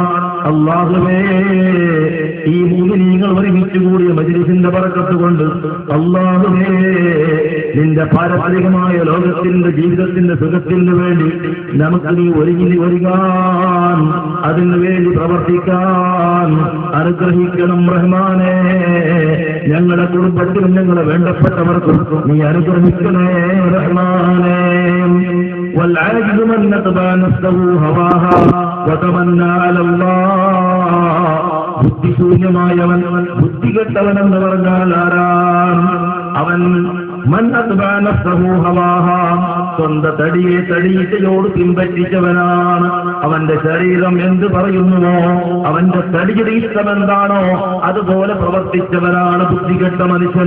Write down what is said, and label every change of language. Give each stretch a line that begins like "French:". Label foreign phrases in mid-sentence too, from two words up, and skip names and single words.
Malayalam: അല്ലാഹുവേ, ഈ മുഅ്മിനീങ്ങൾ ഒരുമിച്ച് കൂടിയ മജ്ലിസിന്റെ ബറക്കത്ത് കൊണ്ട് അല്ലാഹുവേ, നിന്റെ പാരമ്പര്യമായ ലോകത്തിന്റെ ജീവിതത്തിന്റെ സുഖത്തിന് വേണ്ടി നമുക്ക് നീ ഒരുങ്ങാൻ, അതിനു വേണ്ടി പ്രവർത്തിക്കാൻ അനുഗ്രഹിക്കണം റഹ്മാനേ. ഞങ്ങളുടെ കുടുംബത്തിലും ഞങ്ങളെ വേണ്ടപ്പെട്ടവർക്കും നീ അനുഗ്രഹിക്കണേ റഹ്മാനേ.
Arabic: والعاجز من نتبع نفسه هواها وتمنى على الله.
Malayalam: ബുദ്ധിശൂന്യമായവൻ, ബുദ്ധികെട്ടവനെന്ന് പറഞ്ഞാൽ ആരാണ് അവൻ?
Arabic: من أتبع نفسه هواها,
Malayalam: സ്വന്തം തടിയെ തടിയിച്ചയോട് പിൻപറ്റിച്ചവനാണ്. അവന്റെ ശരീരം എന്ത് പറയുന്നുവോ, അവന്റെ തടിയുടെ ഇഷ്ടം എന്താണോ അതുപോലെ പ്രവർത്തിച്ചവനാണ് ബുദ്ധികെട്ട മനുഷ്യൻ.